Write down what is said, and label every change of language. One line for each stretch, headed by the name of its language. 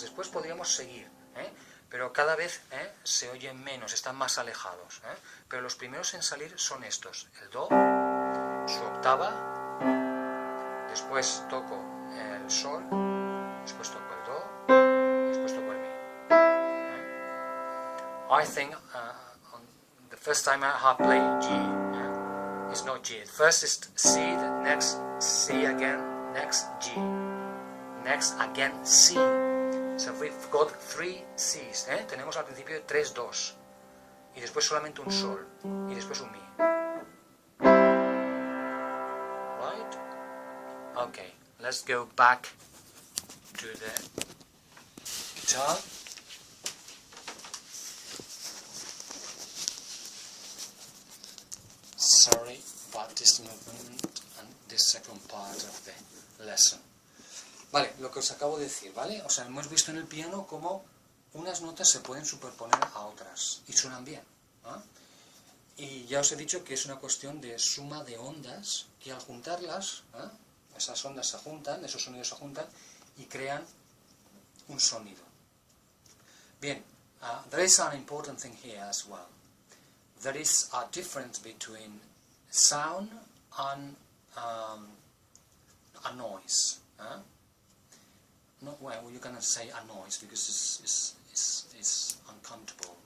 Spanish: Después podríamos seguir, pero cada vez se oyen menos, están más alejados. Pero los primeros en salir son estos, el do, su octava, después toco el sol, después toco el do, después toco el mi.
English: I think the first time I have played G, it's not G. First is C, the next C again, next G, next again C. So we've got 3 Cs.
Spanish: Tenemos al principio 3 dos y después solamente un sol y después un mi.
English: Right? Okay, let's go back to the guitar. Sorry about this movement and this second part of the lesson.
Spanish: Vale, lo que os acabo de decir, ¿vale? O sea, hemos visto en el piano cómo unas notas se pueden superponer a otras y suenan bien, ¿eh? Y ya os he dicho que es una cuestión de suma de ondas que al juntarlas, esas ondas se juntan, esos sonidos se juntan y crean un sonido.
English: Bien, there is an important thing here as well. There is a difference between sound and a noise. Not well, you cannot say a noise because it's uncomfortable.